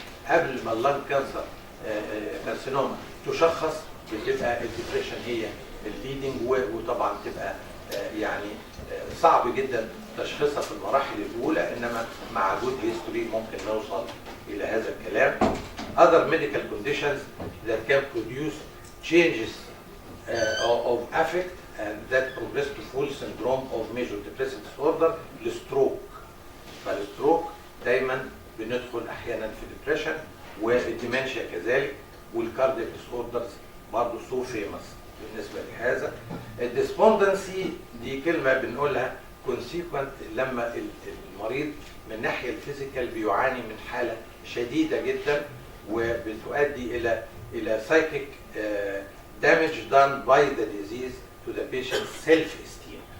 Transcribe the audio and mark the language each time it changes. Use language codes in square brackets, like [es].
[ar] قبل ما اللنج كانسر كارسينوما تشخص بتبقى الديبريشن هي الليدنج، وطبعا تبقى يعني صعب جدا تشخيصها في المراحل الاولى، انما مع جود هيستوري ممكن نوصل الى هذا الكلام. [en] Other medical conditions that can produce changes of affect and that progress to full syndrome of major depressive disorder، الستروك. [ar] فالستروك دايما بندخل احيانا في ديبريشن، والديمنشيا كذلك، والكاردياك ديسوردرز برضه سو فيمس بالنسبه لهذا. الديسبوندنسي دي كلمه بنقولها كونسيكونت لما المريض من الناحيه الفيزيكال بيعاني من حاله شديده جدا، وبتؤدي الى [en] psychic damage done by the disease to the patient's self-esteem.